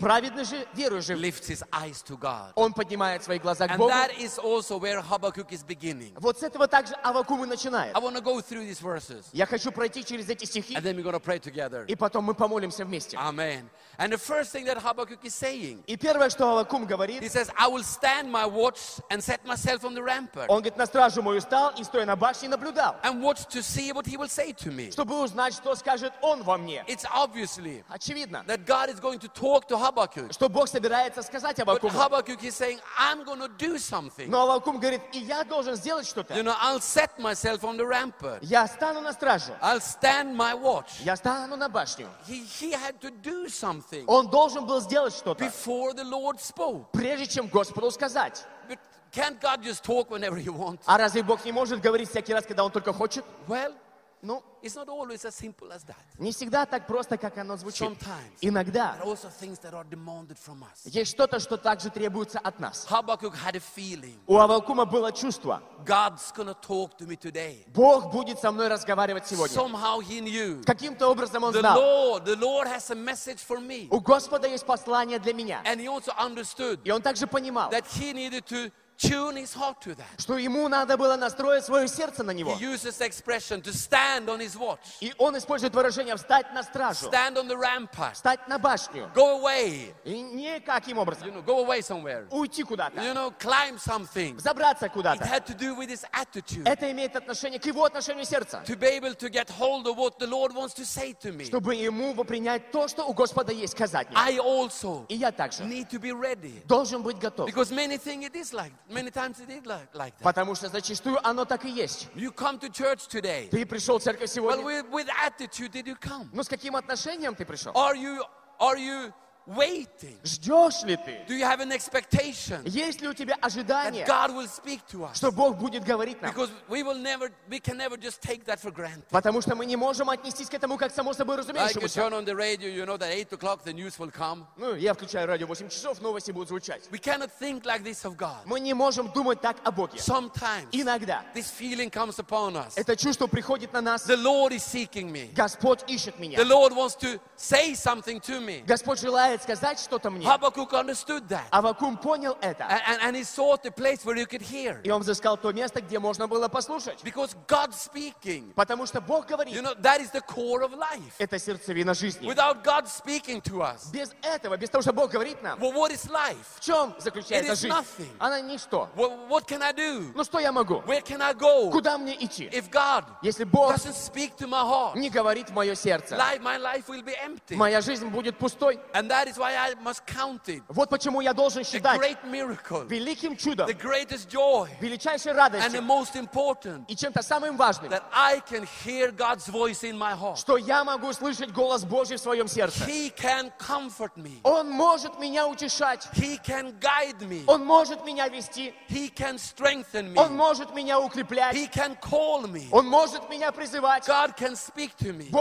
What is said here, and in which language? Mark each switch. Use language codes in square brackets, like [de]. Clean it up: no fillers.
[ru] Праведный же верою жив. [en] Lifts his eyes to God. [ru] Он поднимает свои глаза [en] and [ru] к Богу. [en] That is also where Habakkuk is beginning. [ru] Вот с этого также Аввакум и начинает. [en] I want to go through these verses. [ru] Я хочу пройти через эти стихи. [en] And then we're going to pray together. [ru] И потом мы помолимся вместе. [en] Amen. And the first thing that Habakkuk is saying. [ru] И первое, что Аввакум говорит. [en] He says, I will stand my watch and set myself on the rampart. [ru] Он говорит, на стражу мою стал и стоя на башне наблюдал. [en] And watch to see what he will say to me. [ru] Чтобы узнать, что скажет он во мне. [en] It's obviously [ru] очевидно, [en] that God is going to talk to Habakkuk. [ru] Что Бог собирается сказать Аввакуму. [en] But Habakkuk is saying, I'm going to do something. [ru] Но Аввакум говорит, и я должен сделать что-то. [en] You know, I'll set myself on the rampart. [ru] Я стану на стражу. [en] I'll stand my watch. [ru] Я стану на башню. [en] He had to do something. [ru] Он должен был сделать что-то. [en] Before the Lord spoke. [ru] Прежде чем Господу сказать. [en] But can't God just talk whenever he wants? [ru] А разве Бог не может говорить всякий раз, когда он только хочет? [en] Well, [ru] ну, [en] it's not always as simple as that. [ru] Не всегда так просто, как оно звучит. [en] Sometimes, [ru] иногда [en] there are also things that are demanded from us. [ru] Есть что-то, что также требуется от нас. [en] Habakkuk had a feeling. [ru] У Аввакума было чувство. [en] God's gonna talk to me today. [ru] Бог будет со мной разговаривать сегодня. [en] Somehow he knew. [ru] Каким-то образом он [en] the [ru] знал. [en] The Lord has a message for me. [ru] У Господа есть послание для меня. [en] And he also understood. [ru] И он также понимал. [en] That he needed to tune his heart to that. [ru] Что ему надо было настроить свое сердце на него. [en] He uses the expression to stand on his watch. [ru] И он использует выражение встать на стражу. [en] Stand on the rampart. [ru] Встать на башню. [en] Go away. [ru] И никаким образом. [en] You know, go away somewhere. [ru] Уйти куда-то. [en] You know, climb something. [ru] Забраться куда-то. [en] It had to do with his attitude. [ru] Это имеет отношение к его отношению сердца. [en] To be able to get hold of what the Lord wants to say to me. [ru] Чтобы ему принять то, что у Господа есть сказать мне. [en] I also. [ru] И я также. [en] Need to be ready. [ru] Должен быть готов. [en] Because many things it is like. Many times it is like that. [ru] Потому что зачастую оно так и есть. [en] You come to church today. [ru] Ты пришел в церковь сегодня. [en] Well, with attitude did you come? [ru] Но с каким отношением ты пришел? [en] Are you waiting? [ru] Ждешь ли ты? [en] Do you have an expectation? [ru] Есть ли у тебя ожидание? [en] That God will speak to us. [ru] Что Бог будет говорить нам? [en] Because we can never just take that for granted. [ru] Потому что мы не можем отнестись к этому как само собой разумеющемуся. [en] Like you turn on the radio, you know that 8 o'clock the news will come. [ru] Ну, я включаю радио, 8 часов новости будут звучать. [en] We cannot think like this of God. [ru] Мы не можем думать так о Боге. [en] Sometimes. [ru] Иногда. [en] This feeling comes upon us. [ru] Это чувство приходит на нас. [en] The Lord is seeking me. [ru] Господь ищет меня. [en] The Lord wants to say something to me. [ru] Господь желает сказать что-то мне. [en] Habakkuk understood that. [ru] Аввакум понял это. [en] And he sought the place where he could hear. [ru] И он взыскал то место, где можно было послушать. [en] Because God speaking. [ru] Потому что Бог говорит. [en] You know, that is the core of life. [ru] Это сердцевина жизни. [en] Without God speaking to us. [ru] Без этого, без того, что Бог говорит нам. [en] Well, what is life? [ru] В чем заключается жизнь? [en] It is nothing. [ru] Она ничто. [en] Well, what can I do? [ru] Ну что я могу? [en] Where can I go? [ru] Куда мне идти? [en] If God [ru] если Бог [en] doesn't speak to my heart. [ru] Не говорит в мое сердце. [en] Life, my life will be empty. [ru] Моя жизнь будет пустой. [en] And that is why I must count it. [ru] Вот почему я должен считать [en] the great miracle, [ru] великим чудом, [en] the greatest joy, [ru] величайшей радостью, [en] and the most important, [ru] и чем-то самым важным, [en] that I can hear God's voice in my heart. [ru] Что я могу слышать голос Божий в своем сердце. [en] He can comfort me. [ru] Он может меня утешать. [en] He can guide me. [ru] Он может меня вести. [en] He can strengthen me. [ru] Он может меня укреплять. [en] He can call me. [ru] Он может меня призывать. [en] God can speak to me.